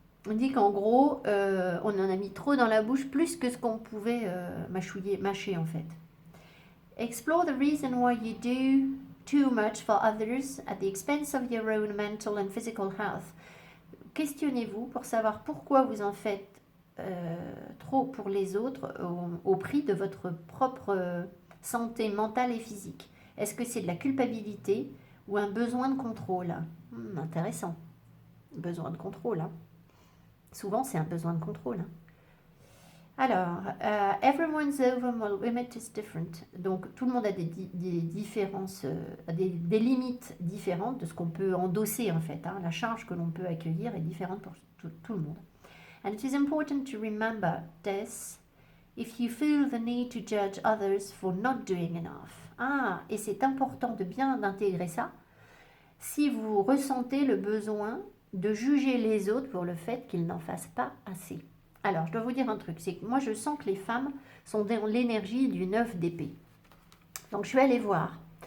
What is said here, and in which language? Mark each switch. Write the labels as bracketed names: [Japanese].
[French] On dit qu'en gros, on en a mis trop dans la bouche, plus que ce qu'on pouvait mâcher en fait. [English] Explore the reason why you do too much for others at the expense of your own mental and physical health. [French] Questionnez-vous pour savoir pourquoi vous en faites trop pour les autres au prix de votre propre santé mentale et physique. Est-ce que c'est de la culpabilité ou un besoin de contrôle? Intéressant. Besoin de contrôle. Souvent, c'est un besoin de contrôle. [English] Alors, everyone's overall limit is different. [French] Donc, tout le monde a des différences, des limites différentes de ce qu'on peut endosser, en fait. La charge que l'on peut accueillir est différente pour tout le monde. [English] And it is important to remember this if you feel the need to judge others for not doing enough. [French] Et c'est important de bien intégrer ça. Si vous ressentez le besoin de juger les autres pour le fait qu'ils n'en fassent pas assez. Alors, je dois vous dire un truc, c'est que moi, je sens que les femmes sont dans l'énergie du 9 d'épée. Donc, je suis allée voir.